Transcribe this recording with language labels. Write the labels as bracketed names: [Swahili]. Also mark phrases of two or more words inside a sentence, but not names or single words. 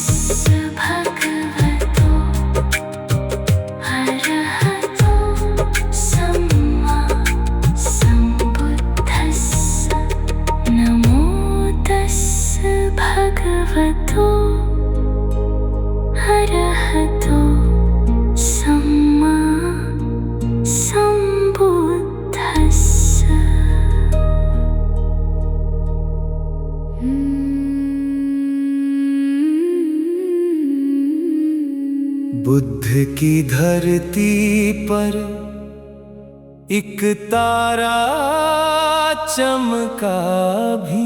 [Pali] भगवतो अरहतो सम्मा सम्बुद्धस्स नमो तस्स भगवतो अरहतो सम्मा सम्बुद्धस्स। [Hindi] बुद्ध की धरती पर एक तारा चमका भी।